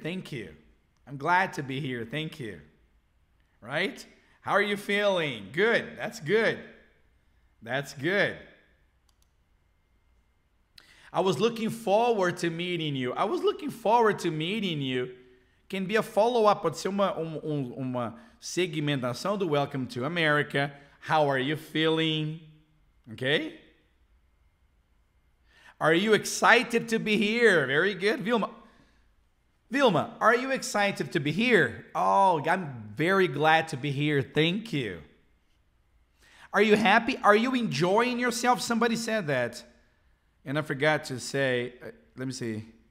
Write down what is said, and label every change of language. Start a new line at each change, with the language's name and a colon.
English: Thank you. I'm glad to be here. Thank you. Right? How are you feeling? Good. That's good. That's good. I was looking forward to meeting you. I was looking forward to meeting you. Can be a follow-up,
Portuguese: pode ser uma segmentação do
English: Welcome to America. How are you feeling? Okay? Are you excited to be here? Very good. Vilma. Vilma, are you excited to be here? Oh, I'm very glad to be here. Thank you. Are you happy? Are you enjoying yourself? Somebody said that. And I forgot to say, let me see.